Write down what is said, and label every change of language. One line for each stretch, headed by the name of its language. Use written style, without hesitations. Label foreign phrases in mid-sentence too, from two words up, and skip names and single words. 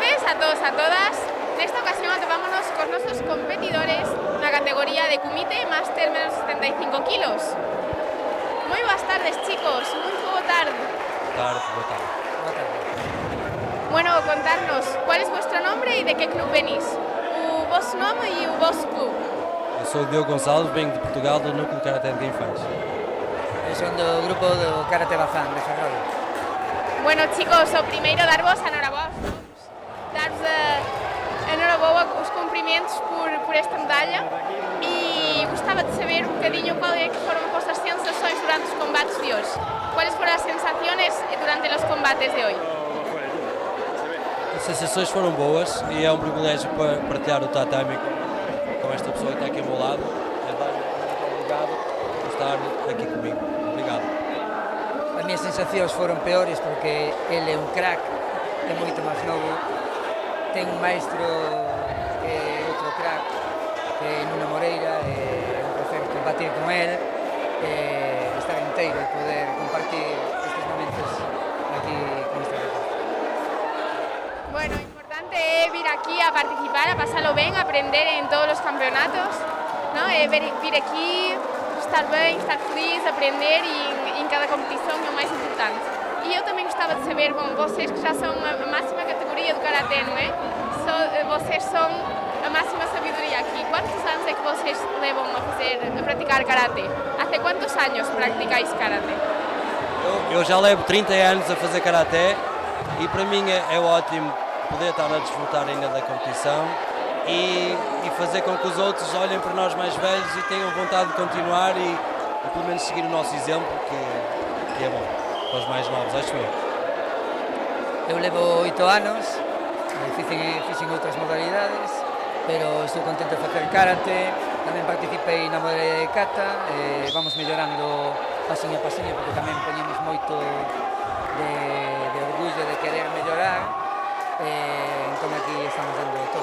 Galician: a todos e a todas. Nesta ocasión atopámonos cos nosos competidores na categoría de Kumite Máster menos 75 kilos. Moi boas tardes, chicos. Moi boa tarde. Boa tarde. Bueno, contarnos,
Spanish: cuál es vuestro nombre e de que club venís?
Galician: O vosso nome e o vosso club.
Portuguese: Eu sou o Diogo Gonçalves, venho de Portugal, do Núcleo de Karaté de Infãs.
Galician: Eu son do grupo do Karate Bazán de Ferrol. Bueno, chicos, o primeiro darvos a enhoraboa, darvos a enhoraboa os cumprimentos por esta medalla e
Portuguese: gostava de saber
Galician: un bocadinho cuáles foron
Portuguese: as vossas sensações durante os combates de hoje. Cuáles foram as sensaciones durante os combates de hoje? As sensações foram boas e é um privilégio para partilhar o tatami com esta pessoa que está aqui ao meu lado. Muito obrigado por estar aqui comigo. Obrigado.
Galician: As minhas sensacións foron peores porque ele é un crack, é moito máis novo, ten un maestro que é outro crack, que é Nuno Moreira, é un placer combatir con ele, estar inteiro e poder compartir estes momentos aquí con este rapaz. Bueno, o importante é vir aquí a participar, a pasalo ben, a aprender en todos os campeonatos, ¿no? Vir aquí, estar ben, estar feliz, aprender e en cada competición é o máis importante.
Portuguese: E eu tamén gostava de saber, bom, vocês que já são a máxima categoria do Karaté, não é? Vocês são a máxima sabedoria aqui. Quantos anos é que vocês levam a praticar Karaté?
Spanish: Há quantos anos practicáis Karaté?
Portuguese: Eu já levo 30 anos a fazer Karaté e para mim é ótimo poder estar a desfrutar ainda da competição e fazer com que os outros olhem para nós mais velhos e tenham vontade de continuar e pelo menos seguir o nosso exemplo, que é bom para os mais novos, acho eu.
Galician: Eu levo 8 anos, fixen outras modalidades, pero estou contento de facer karate, tamén participei na modalidade de kata, vamos mellorando pasiño a pasiño porque tamén poñemos moito de orgullo de querer mellorar, entón aquí estamos dando todo.